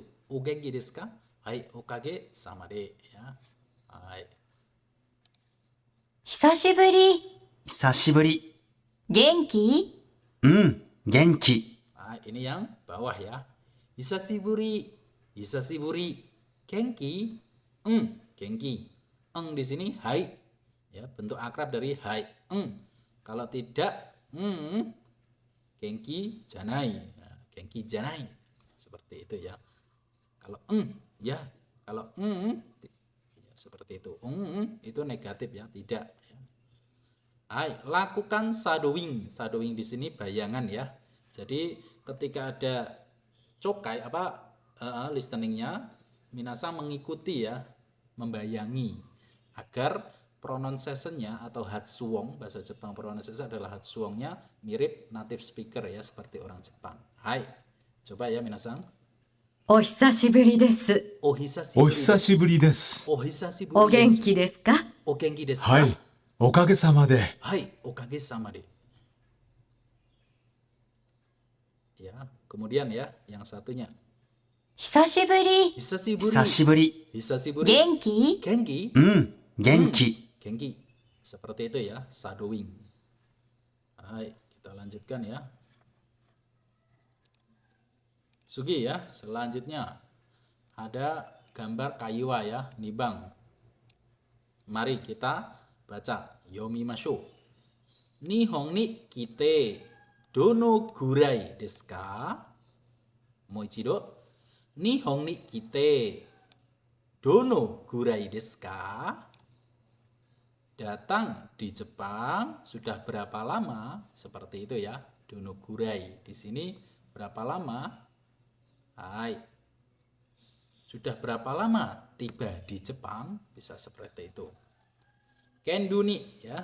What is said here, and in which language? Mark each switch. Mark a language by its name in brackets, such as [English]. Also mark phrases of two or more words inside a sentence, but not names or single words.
[Japanese] お元気ですか? はい、おかげさまで ya. Hai. 久しぶり。久しぶり。元気？うん、元気。 [Indonesian] Hai, ini yang bawah ya. [Japanese] 久しぶり。久しぶり. 元気。元気. [Indonesian] Di sini hai. Ya, bentuk akrab dari hai. Kalau tidak [Japanese] 元気じゃない. Nah, 元気じゃない. [Indonesian] Seperti itu ya. Kalau ya, kalau ya, seperti itu. Itu negatif ya, tidak ya. Hai, lakukan shadowing. Shadowing di sini bayangan ya. Jadi ketika ada cokai listeningnya, minasang mengikuti ya, membayangi agar pronunciation-nya atau hatsuong, bahasa Jepang pronunciation adalah hatsuongnya mirip [English] native speaker [Indonesian] ya, seperti orang Jepang. Hai, coba ya minasang. [Japanese] お久しぶりです。お Ohisashiburi 久しぶりです。 Ohisashiburi お元 desu. 気ですか？お元気ですは ka? い、おかげさまで。はい、おかげさまで. [Indonesian] Ya, kemudian ya, yang satunya. [Japanese] 久しぶり。 Hisashiburi. 久しぶり。 Hisashiburi. 元気？ Genki. 元気。 Genki. [Indonesian] Seperti itu ya, shadowing. Hai, kita lanjutkan ya. Sugi ya, selanjutnya ada gambar kaiwa ya, nibang. Mari kita baca. [Japanese] 読みましょう。日本に来てどのぐらいですか? Moichido. 日本に来てどのぐらいですか? [Indonesian] Datang di Jepang sudah berapa lama? Seperti itu ya. [Japanese] どのぐらい. [Indonesian] Di sini berapa lama? Hai. Sudah berapa lama tiba di Jepang? Bisa seperti itu. Kenduni ya.